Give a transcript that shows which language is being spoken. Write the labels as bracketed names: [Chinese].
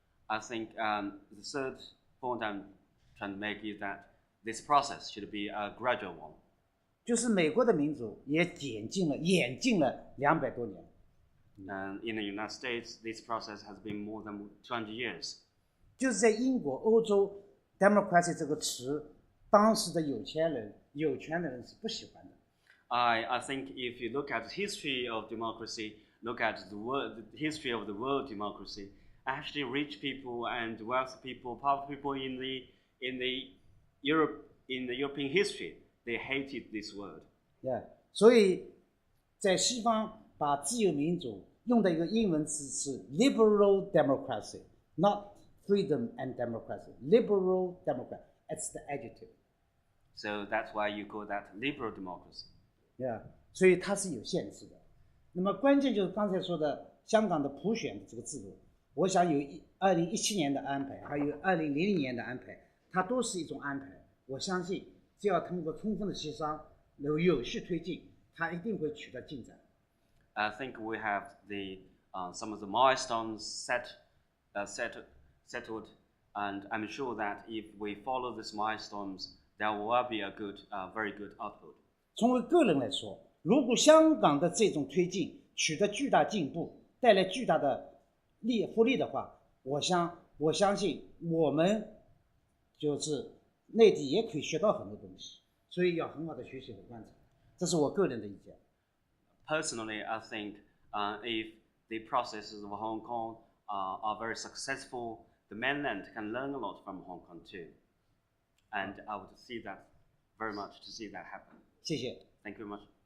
[English] I think the third point I'm trying to make is that this process should be a gradual one. [Chinese] 就是美国的民主也演进了200多年。 [English] And in the United States, this process has been more than 200 years. [Chinese] 就是在英国、欧洲 ，democracy 这个词，当时的有权的人是不喜欢的。 [English] I think if you look at the history of democracy, look at the history of the world democracy, actually rich people and wealthy people, powerful people in the European history, they hated this word. [Chinese] 所以在西方把自由民主用的一个英文词是 liberal democracy, not freedom and democracy. [English] Liberal democracy, it's the adjective. So that's why you call that liberal democracy. [Chinese] 所以它是有限制的。那么关键就是刚才说的香港的普选的这个制度，我想有2017年的安排，还有2000年的安排，它都是一种安排。我相信只要通过充分的协商，有序推进，它一定会取得进展。 [English] I think we have some of the milestones settled, and I'm sure that if we follow these milestones, there will be a very good output. [Chinese] 从为个人来说，如果香港的这种推进取得巨大进步，带来巨大的福利的话，我相信我们就是内地也可以学到很多东西，所以要很好的学习和观察，这是我个人的意见。 [English] Personally, I think if the processes of Hong Kong are very successful, the mainland can learn a lot from Hong Kong too. And I would see that very much to see that happen. [Chinese] 谢谢。 [English] Thank you very much.